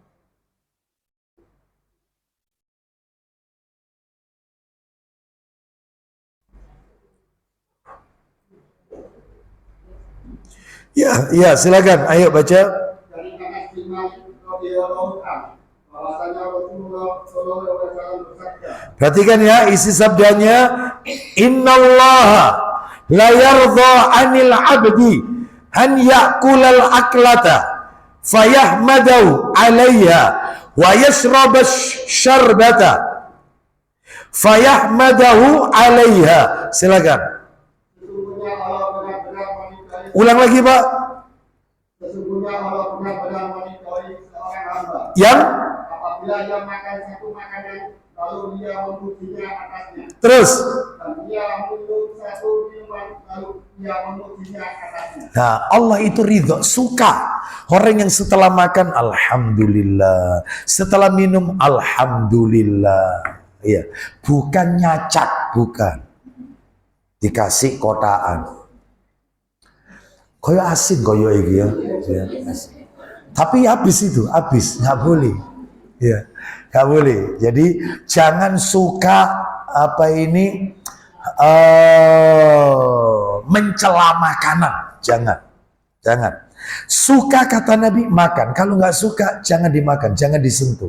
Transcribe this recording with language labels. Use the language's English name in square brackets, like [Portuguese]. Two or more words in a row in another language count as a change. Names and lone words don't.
[Indonesian] Ya, silakan. Ayo baca. Dari Anas bin Malik [Arabic] رضي الله عنه, [Indonesian] bahwasanya Rasulullah [Arabic] صلى الله عليه وسلم [Indonesian] bersabda. Perhatikan ya isi sabdanya. [Arabic] إن الله ليرضى عن العبد أن يأكل الأكلة فيحمده عليها ويشرب الشربة فيحمده عليها. [Indonesian] Silakan. Sesungguhnya Allah benar-benar menikahi. Ulang lagi, Pak. Sesungguhnya Allah benar-benar menikahi seorang hamba. Yang Apabila ia makan satu makanan, lalu dia memujinya atasnya. terus. Dan dia minum satu minuman, lalu dia memujinya atasnya. Nah, Allah itu ridho, suka orang yang setelah makan alhamdulillah, setelah minum alhamdulillah. Iya, bukan nyacat, bukan. Dikasih kotaan. [Javanese] Koyo asin koyo iki ya. [Indonesian] Asin. Tapi habis itu, habis, nggak boleh. Ya, nggak boleh. Jadi jangan suka mencela makanan. Jangan. Suka kata Nabi makan, kalau nggak suka jangan dimakan, jangan disentuh.